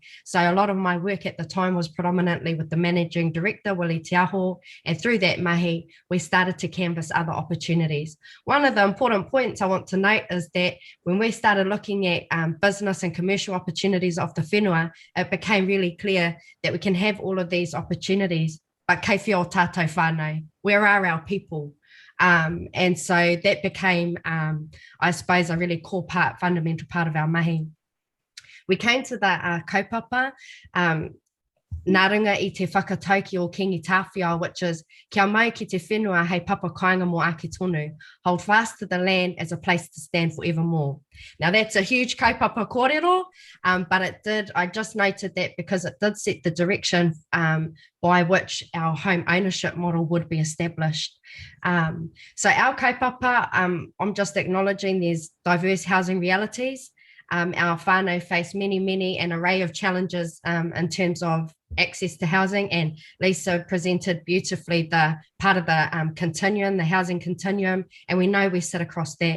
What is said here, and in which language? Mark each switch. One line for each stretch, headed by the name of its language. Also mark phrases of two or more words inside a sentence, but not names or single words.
English: So a lot of my work at the time was predominantly with the managing director, Willie Te Aho. And through that mahi, we started to canvass other opportunities. One of the important points I want to note is that when we started looking at business and commercial opportunities of the whenua, it became really clear that we can have all of these opportunities, but
Māori: kei whio tātou whānau,
English: where are our people? And so that became, I suppose, a really core part, fundamental part of our mahi. We came to the kaupapa,
Māori: nā runga i te whakatauki o Kingi Tāwhiao,
English: which is
Māori: kia mai ki te whenua hei Papa Kāinga mō Ake Tonu,
English: hold fast to the land as a place to stand forevermore. Now that's a huge
Māori: kaupapa kōrero,
English: but I just noted that because it did set the direction by which our home ownership model would be established. So our kaupapa, I'm just acknowledging there's diverse housing realities. Our whānau face many, an array of challenges in terms of access to housing, and Lisa presented beautifully the part of the continuum, the housing continuum, and we know we sit across that.